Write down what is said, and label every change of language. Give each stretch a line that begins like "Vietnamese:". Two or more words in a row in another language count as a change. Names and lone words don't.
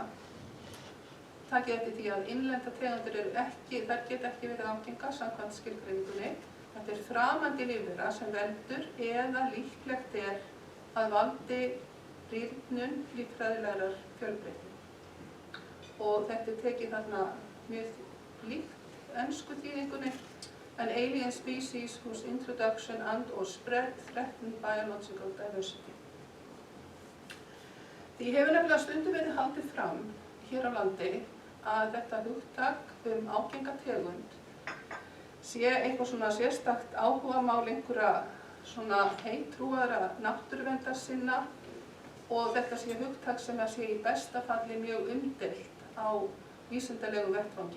Icelandic: Takið eftir því að innlenda tegundir þær geta ekki verið ágengar samkvæmt skilgreiningunni. Þetta er framandi lífvera sem veldur eða líklegt er að valdi rýrnun líffræðilegrar fjölbreytni. Og þetta er tekið þarna mjög líkt ensku þýðingunni
English: an alien species whose introduction and or spread threaten biological diversity.
Icelandic: Því hefur nefnilega stundum verið haldið fram hér á landi að þetta hugtak ágenga tegund sé eitthvað svona sérstakt áhugamál einhverja svona heittrúaðra náttúruverndarsinna og þetta sé hugtak sem sé í besta falli mjög umdeilt á vísindalegu vettvangi.